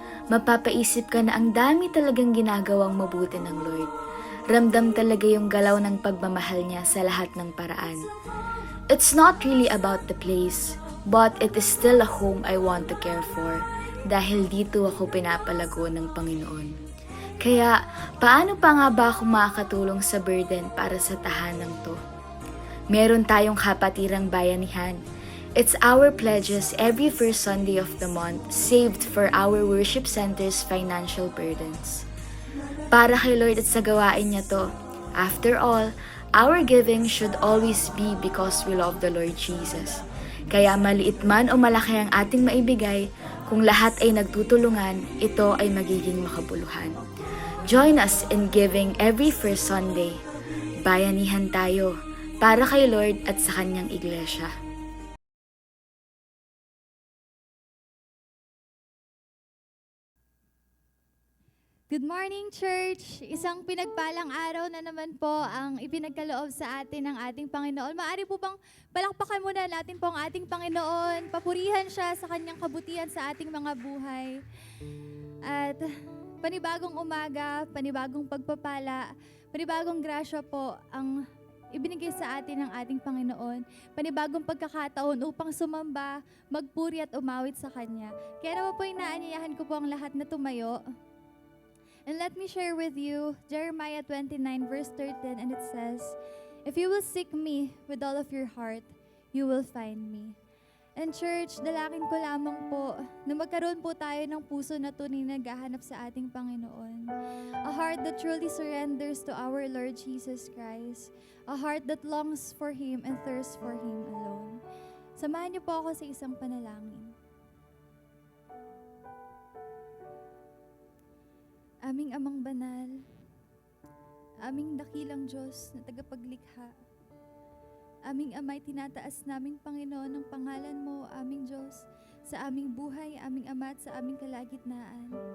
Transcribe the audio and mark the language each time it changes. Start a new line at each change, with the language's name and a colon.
Filipino: Mapapaisip ka na ang dami talagang ginagawang mabuti ng Lord. Ramdam talaga yung galaw ng pagmamahal niya sa lahat ng paraan.
English: It's not really about the place, but it is still a home I want to care for
Filipino: dahil dito ako pinapalago ng Panginoon. Kaya, paano pa nga ba ako makakatulong sa burden para sa tahanang to? Meron tayong kapatirang bayanihan.
English: It's our pledges every first Sunday of the month saved for our worship center's financial burdens.
Filipino: Para kay Lord at sa gawain niya to.
English: After all, our giving should always be because we love the Lord Jesus.
Filipino: Kaya maliit man o malaki ang ating maibigay, kung lahat ay nagtutulungan, ito ay magiging makabuluhan.
English: Join us in giving every first Sunday.
Filipino: Bayanihan tayo para kay Lord at sa kanyang iglesia.
English: Good morning, church!
Filipino: Isang pinagpalang araw na naman po ang ipinagkaloob sa atin ng ating Panginoon. Maaari po bang palakpakan muna natin po ang ating Panginoon, papurihan siya sa kanyang kabutihan sa ating mga buhay. At panibagong umaga, panibagong pagpapala, panibagong grasya po ang ibinigay sa atin ng ating Panginoon. Panibagong pagkakataon upang sumamba, magpuri at umawit sa Kanya. Kaya naman po inaanyayahan ko po ang lahat na tumayo.
English: And let me share with you Jeremiah 29 verse 13, and it says, "If you will seek me with all of your heart, you will find me." And church,
Filipino: dalangin ko lamang po na magkaroon po tayo ng puso na tunay na naghahanap sa ating Panginoon.
English: A heart that truly surrenders to our Lord Jesus Christ. A heart that longs for Him and thirsts for Him alone.
Filipino: Samahan niyo po ako sa isang panalangin. Aming Amang Banal, aming dakilang Diyos na tagapaglikha, aming Ama'y tinataas naming Panginoon ng pangalan mo, aming Diyos, sa aming buhay, aming Ama at sa aming kalagitnaan.